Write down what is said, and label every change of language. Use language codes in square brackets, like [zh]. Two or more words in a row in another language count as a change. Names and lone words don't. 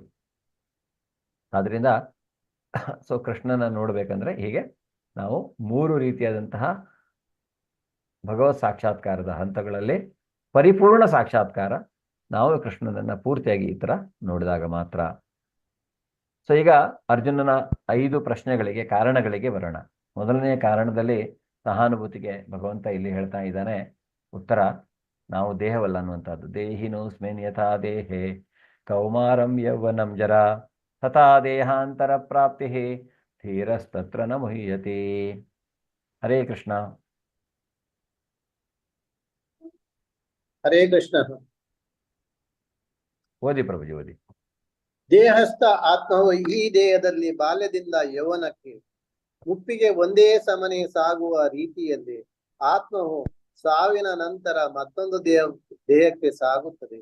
[kn] ಆದ್ರಿಂದ ಸೊ ಕೃಷ್ಣನ ನೋಡ್ಬೇಕಂದ್ರೆ ಹೀಗೆ ನಾವು 3 ರೀತಿಯಾದಂತಹ ಭಗವತ್ ಸಾಕ್ಷಾತ್ಕಾರದ ಹಂತಗಳಲ್ಲಿ ಪರಿಪೂರ್ಣ ಸಾಕ್ಷಾತ್ಕಾರ ನಾವು ಕೃಷ್ಣನನ್ನ ಪೂರ್ತಿಯಾಗಿ ಈ ತರ ನೋಡಿದಾಗ ಮಾತ್ರ. ಸೊ ಈಗ ಅರ್ಜುನನ 5 ಪ್ರಶ್ನೆಗಳಿಗೆ, ಕಾರಣಗಳಿಗೆ ಬರೋಣ. ಮೊದಲನೆಯ ಕಾರಣದಲ್ಲಿ ಸಹಾನುಭೂತಿಗೆ ಭಗವಂತ ಇಲ್ಲಿ ಹೇಳ್ತಾ ಇದ್ದಾನೆ ಉತ್ತರ, ನಾವು ದೇಹವಲ್ಲ ಅನ್ನುವಂಥದ್ದು. [sa] ದೇಹಿನೋಸ್ಮಿನ್ ಯಥಾ ದೇಹೇ ಕೌಮಾರಂ ಯೌವನಂ ಜರಾ ತಥಾ ದೇಹಾಂತರ ಪ್ರಾಪ್ತಿ ಧೀರಸ್ತತ್ರ ನ ಮುಹ್ಯತೆ. [kn] ಹರೇ ಕೃಷ್ಣ. ಹರೇ ಕೃಷ್ಣ. ಓದಿ ಪ್ರಭುಜಿ, ಓದಿ. ದೇಹಸ್ಥ ಆತ್ಮವು ಈ ದೇಹದಲ್ಲಿ ಬಾಲ್ಯದಿಂದ ಯೌವನಕ್ಕೆ ಮುಪ್ಪಿಗೆ ಒಂದೇ ಸಮನೆ ಸಾಗುವ ರೀತಿಯಲ್ಲಿ ಆತ್ಮವು ಸಾವಿನ ನಂತರ ಮತ್ತೊಂದು ದೇಹಕ್ಕೆ ಸಾಗುತ್ತದೆ.